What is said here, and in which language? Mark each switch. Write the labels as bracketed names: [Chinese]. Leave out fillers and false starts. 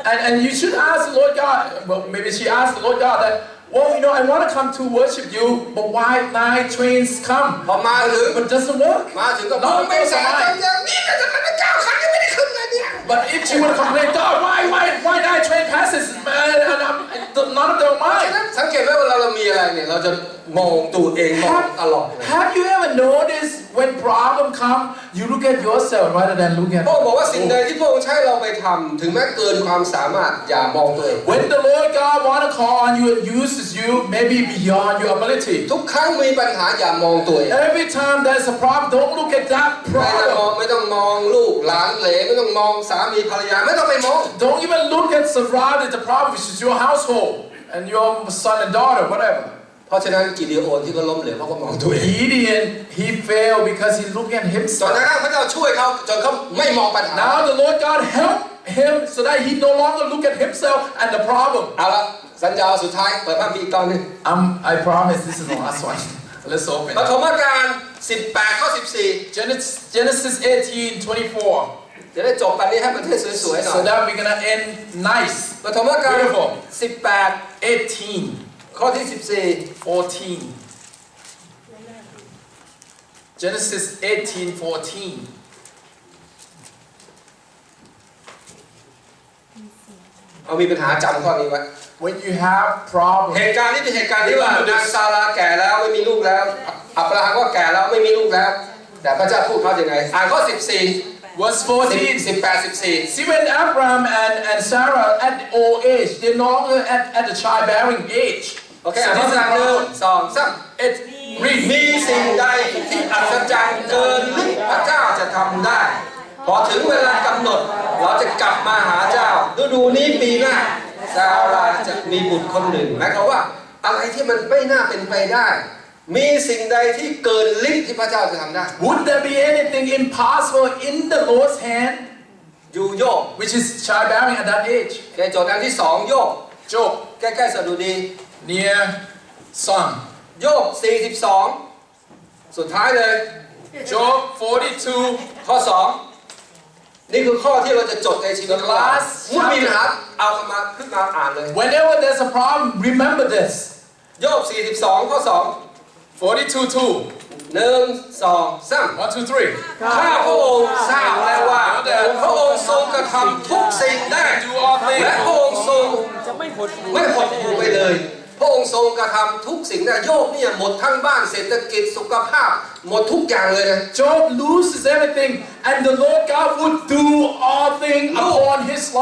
[English] And you should ask the Lord God, well, maybe she asked the Lord God that, well, I want to come to worship you, but why 9 trains come? [Thai] พอมาถึง [English] But it doesn't work. [Thai] มาถึงก็บอกไม่แสนจังอย่างนี้แต่ทำไม9 คันยังไม่ได้ขึ้นเลยเนี่ย [English] But if she would have complained, God, why 9 train passes, man, and none of them are [Thai] ฉะนั้น [English] mine. [Thai] สังเกตไว้เวลาเรามีอะไรเนี่ยเราจะมองตัวเองมองตลอดเลย [English] Have you ever noticed when problem come, you look at yourself rather than look at [Thai] พระองค์บอกว่าสิ่งใดที่พระองค์ใช้เราไปทำถึงแม้เกินความสามารถอย่ามองตัวเอง [English] When the Lord God want to call on you and uses you, maybe beyond your ability. [Thai] ทุกครั้งมีปัญหาอย่ามองตัวเอง [English] Every time there's a problem, don't look at that [Thai] ไม่ต้องม [English] problem. [Thai] องลูกหลานเหลนไม่ต้องมองสามีภรรยาไม่ต้องไปมอง [English] Don't even look at surrounded the problem, which is your household and your son and daughter, whatever. [Thai] เพราะฉะนั้นกิเดโอนที่เขาล้มเหลวเขาก็มองตัวเอง [English] Gideon, he failed because he looked at [Thai] จน [English] himself. [Thai] กระทั่งพระเจ้าช่วยเขาจนเขาไม่มองปัญหา [English] Now the Lord God helped him so that he no longer look at himself and the problem. [Thai] เอาละสัญญาสุดท้ายเปิดภาพอีกตอนหนึง [English] I promise this is the last one. Let's open [Thai] ป [English] it. [Thai] ฐมกาล18 ข้อ 14 [English] Genesis 18:24. [Thai] จะได้จบปันนี้ให้ประเทศสวยๆหน่อ [English] So [Thai] ย [English] that we're gonna end nice. [Thai] ปฐมกาล [English] Beautiful. [Thai] 18 [English] 18, [Thai] ข้อที่ [English] 14. Genesis 18:14. [Thai] เอามีปัญหาจำข้อนี้ไว้ [English] When you have problems, [Thai] เหตุการณ์นี้เป็นเหตุการณ์ที่ว่านางซาราแก่แล้วไม่มีลูกแล้วอับราฮัมก็แก่แล้วไม่มีลูกแล้ว แต่พระเจ้าพูดเขาอย่างไงอ่านข้อ 14 [English] verse 14. [Thai] 18 14 [English] See, when Abraham and Sarah at old age, they're no longer at the childbearing age. [Thai] โอเค [English] So [Thai] อ่าน [English] this [Thai] ข้อ [English] is [Thai] หนึ่ง [English] problem. [Thai] สองสาม [English] It reads. [Thai] มีสิ่งใดที่อัศจรรย์เกินที่พระเจ้าจะทำได้ พอถึงเวลากำหนดเราจะกลับมาหาเจ้าฤดูนี้ปีหน้าซาราจะมีบุตรคนหนึ่งหมายความว่าอะไรที่มันไม่น่าเป็นไปได้ มีสิ่งใดที่เกินฤทธิ์ที่พระเจ้าจะทำได้ [English] Would there be anything impossible in the Lord's hand, [Thai] อยู่โยบ [English] which is childbearing at that age? [Thai] แกโจทย์อันที่สองโยบ [English] Job, [Thai] ใกล้ๆสดุดี [English] near son. [Thai] โยบ42สุดท้ายเลย [English] Job 42. [Thai] ข้อ 2 นี่คือข้อที่เราจะจดในชีวิตของเราเมื่อมีปัญหาเอาขึ้นมาอ่านเลย [English] Whenever there's a problem, remember this. [Thai] โยบ42 ข้อ [English] 42:2. [Thai] 2 1 2 3 [English] 1, 2, 3. [Thai] ข้าพระองค์ทราบแล้วว่าพระองค์ทรงกระทำทุกสิ่งได้ [English] Do all [Thai] และ [English] things. [Thai] พระองค์ทรง จะไม่หดหู่ ไม่หดหู่ไปเลย พระองค์ทรงกระทำทุกสิ่งได้โยบเนี่ยหมดทั้งบ้านเศรษฐกิจสุขภาพหมดทุกอย่างเลยนะ [English] Job loses everything, and the Lord God would do all things upon his